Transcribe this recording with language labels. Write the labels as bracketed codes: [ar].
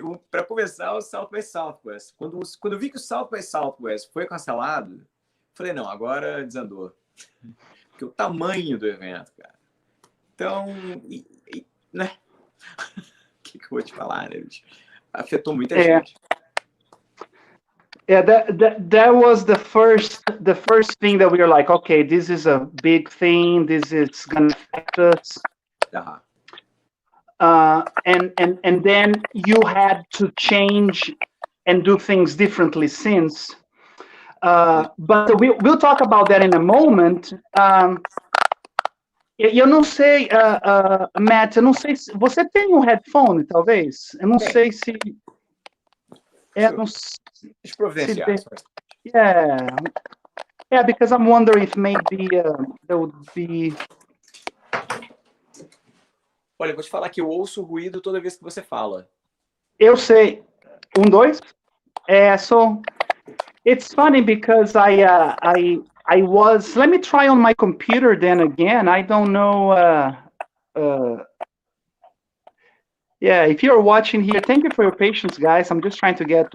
[pt] para começar, o South by Southwest. Quando eu vi que o South by Southwest foi cancelado, falei, não, agora desandou. Porque o tamanho do evento, cara. Então, né? O que eu vou te falar, né, bicho? Afetou muita gente. [en] Yeah, that was the first thing that we were like, okay, this is a big thing. This is gonna affect us. And then you had to change and do things differently since. But we'll talk about that in a moment. [pt] Eu não sei, Matt, eu não sei se você tem um headphone, talvez? Eu não sei se... Deixa eu providenciar. [en] Yeah, because I'm wondering if maybe there would be... [pt] Olha, eu vou te falar que eu ouço ruído toda vez que você fala. Eu sei. 1, 2. [en] So it's funny because I was... Let me try on my computer then again. I don't know... Yeah, if you're watching here, thank you for your patience, guys. I'm just trying to get...